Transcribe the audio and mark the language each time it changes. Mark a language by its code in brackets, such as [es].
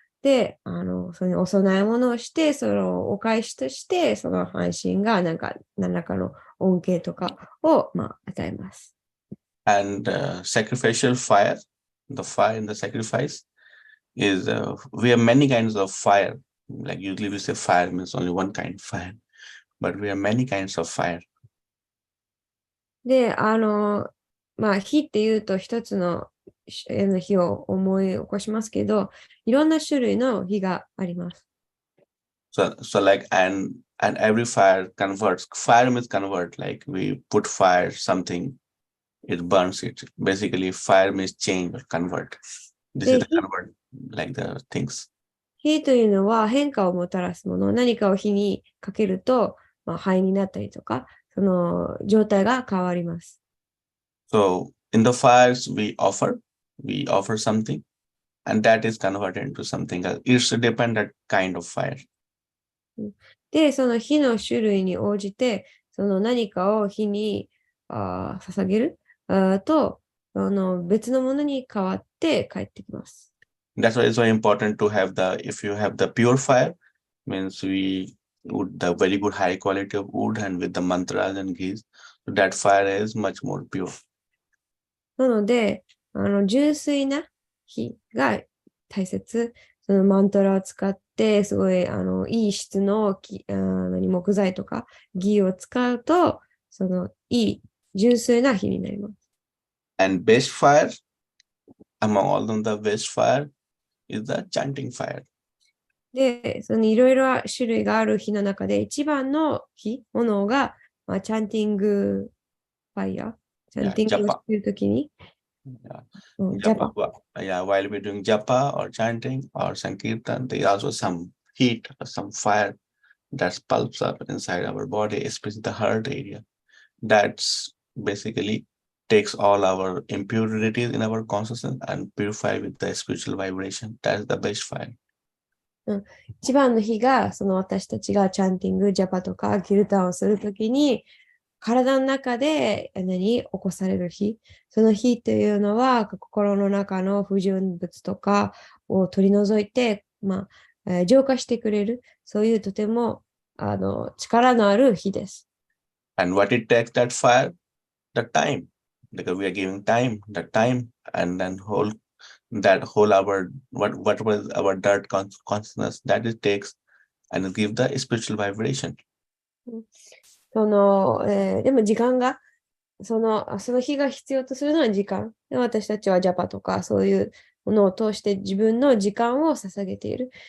[ja] で、そのお供え物をして、そのお返しとして、その半身がなんか何らかの恩恵とかを、まあ、与えます。 [en] And sacrificial fire, the fire in the sacrifice is we have many kinds of fire. Like usually we say fire means only one kind of fire, but we have many kinds of fire. [ja] で、まあ、火っていうと一つの火を思い起こしますけど、いろんな種類の火があります。 [en] So like and every fire converts. Fire means convert. Like we put fire something, it burns it. Basically, fire means change or convert. This is the convert, like the things. [ja] 火というのは変化をもたらすもの。何かを火にかけると、まあ、灰になったりとか、その状態が変わります。 [en] So in the fires we offer something, and that is converted into something else. It's a dependent kind of fire. [ja] で、その火の種類に応じて、その何かを火に捧げると、別のものに変わって帰ってきます。 [en] That's why it's very important to have if you have the pure fire, means we would the very good high quality of wood and with the mantras and ghees, so that fire is much more pure. [ja] なので、純粋な火が大切。そのマントラを使って、すごい、いい質の木材とか、ギを使うと、その、いい、純粋な火になります。 [en] And best fire, among all of them, the best fire is the chanting fire. [ja] で、そのいろいろ種類がある火の中で、一番の炎が、まあ、チャンティングファイヤー。チャンティングをしているときに、ジャパ。 [en] Yeah, while we're doing japa or chanting or sankirtan, there is also some heat or some fire that pulps up inside our body, especially the heart area. That's basically takes all our impurities in our consciousness and purify with the spiritual vibration. That's the best fire. [ja] 一番の火が、その私たちがチャンティング、ジャパとかキルタンをするときに、体の中で起こされる火。その火というのは、心の中の不純物とかを取り除いて、まあ、浄化してくれる。そういうとても力のある火です。 [en] And what it takes that fire? The time. Because we are giving time, the time, and then whole our what was our dirt consciousness that it takes and give the spiritual vibration. [ja] でも時間が、その日が必要とするのは時間。で私たちはジャパとかそういうものを通して自分の時間を捧げている。